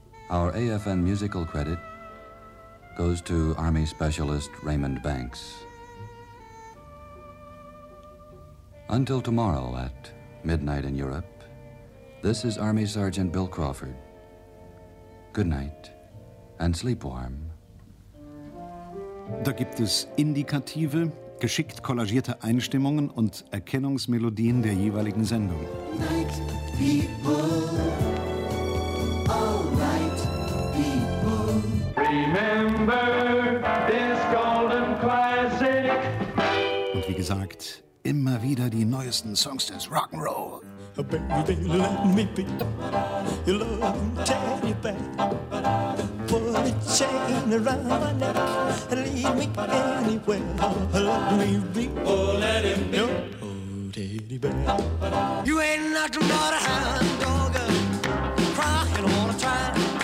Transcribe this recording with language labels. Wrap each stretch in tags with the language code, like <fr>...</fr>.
<en>Our AFN musical credit goes to Army Specialist Raymond Banks. Until tomorrow at midnight in Europe, this is Army Sergeant Bill Crawford. Good night and sleep warm.</en> <de>Da gibt es indikative, geschickt kollagierte Einstimmungen und Erkennungsmelodien der jeweiligen Sendung.</de> <en>Night people, all night people. Remember this golden classic.</en> <de>Und wie gesagt, immer wieder die neuesten Songs des Rock'n'Roll.</de> <en>Oh, baby, they let me be your loving teddy bear. Put a chain around my neck and lead me anywhere. Let me be, oh, let him be your teddy bear. You ain't nothing but a hound dog, crying all the time.</en>